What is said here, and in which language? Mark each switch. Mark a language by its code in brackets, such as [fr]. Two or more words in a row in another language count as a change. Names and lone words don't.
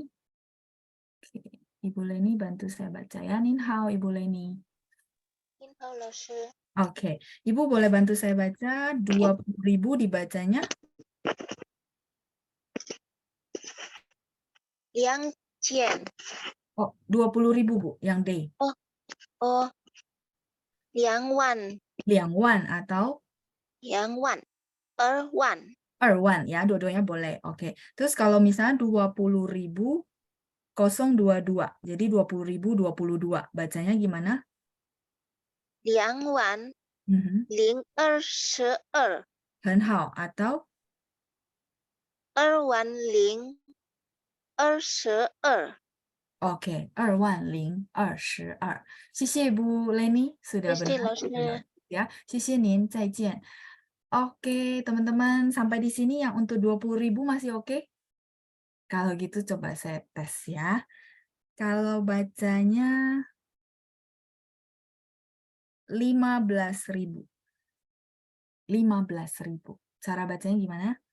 [id] Oke, Ibu Leni bantu saya baca ya. [zh] 您好, [id] Ibu Leni. [zh] 您好，老师. [id] Oke, Ibu boleh bantu saya baca 20.000 dibacanya? 2000. Oh, 20.000 Bu, yang D. [zh] Oh, 2万. [id] 2万 atau? [zh] 2万. 2万. [id] 2万 ya, dua-duanya boleh. Oke, terus kalau misalnya 20.000 022, jadi 20.000 22, bacanya gimana? [zh] 2万 022. 很好, atau? 2万022. Oke, 2万022. [id] 谢谢 Bu Leni sudah berhasil ya. [zh] 谢谢您, 再见. [id] Oke, teman-teman, sampai di sini yang untuk 20.000 masih oke? Kalau gitu coba saya tes ya. Kalau bacanya 15.000. 15.000. Cara bacanya gimana?